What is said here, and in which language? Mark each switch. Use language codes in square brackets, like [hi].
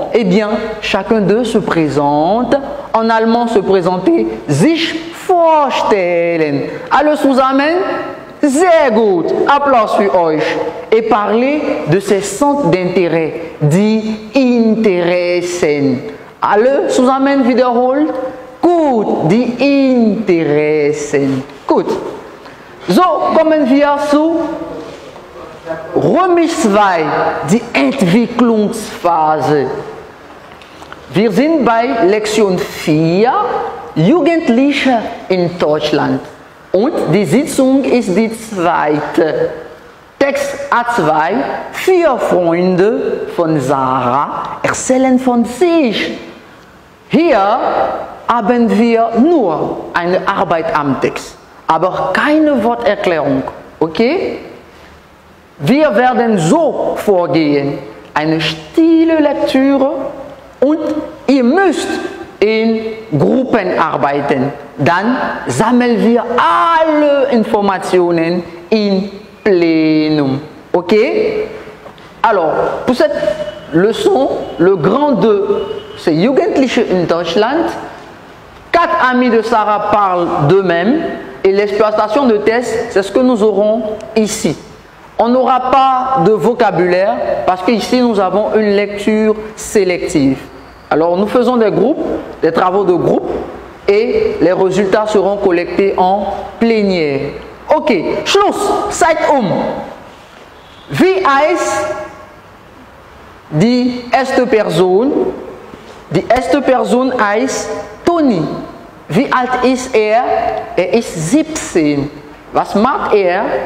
[fr] Eh bien, chacun d'eux se présente. En allemand se présenter [de] sich vorstellen. Alle zusammen? Sehr gut. Applaus für euch. [fr] Et parler de ses centres d'intérêt, die Interessen. [de] Alle zusammen wiederholt? Gut, die Interessen. Gut. So kommen wir zu Römisch 2, die Entwicklungsphase. Wir sind bei Lektion 4, Jugendliche in Deutschland. Und die Sitzung ist die zweite. Text A2, 4 Freunde von Sarah erzählen von sich. Hier haben wir nur eine Arbeit am Text, aber keine Worterklärung. Okay? Wir werden so vorgehen, eine stille Lektüre und ihr müsst in Gruppen arbeiten. Dann sammeln wir alle Informationen in plénum. Ok? [fr] Alors, pour cette leçon, le grand 2, c'est [de] Jugendliche in Deutschland. [fr] 4 amis de Sarah parlent d'eux-mêmes et l'exploitation de tests, c'est ce que nous aurons ici. On n'aura pas de vocabulaire parce qu'ici nous avons une lecture sélective. Alors nous faisons des groupes, des travaux de groupe et les résultats seront collectés en plénière. [de] Ok, Schluss, Zeit Wie heißt die erste Person? Die erste Person heißt Toni. Wie alt ist er? Er ist 17. Was macht er?